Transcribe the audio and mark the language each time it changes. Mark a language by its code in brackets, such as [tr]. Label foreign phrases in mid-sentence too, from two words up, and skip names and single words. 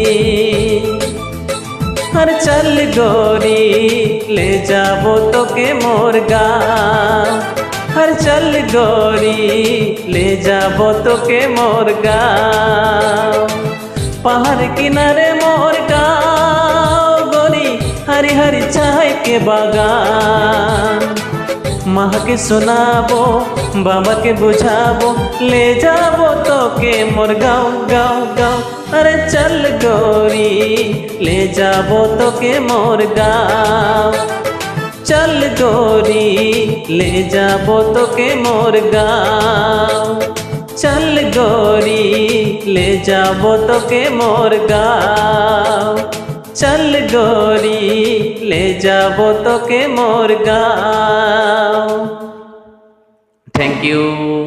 [sck] अरे चल गोरी ले जाबो तो के मोर गाँव, अरे चल गोरी ले जाबो तो के मोर गाँव। पहाड़ किनारे मोर गाँव गोरी, हरी हरी चाय के बागान। माँ के सुनाबो, बाबा के बुझाबो, ले जाबो तो के मोर गाँव गाँव गाँव। अरे चल गोरी ले जाबो तो के मोर गाँव, चल गोरी ले जाबो तो के मोर गाँव, चल गोरी ले जाबो तो के मोर गाँव, चल गोरी ले जाबो तो के मोर गाँव। [en] थैंक यू।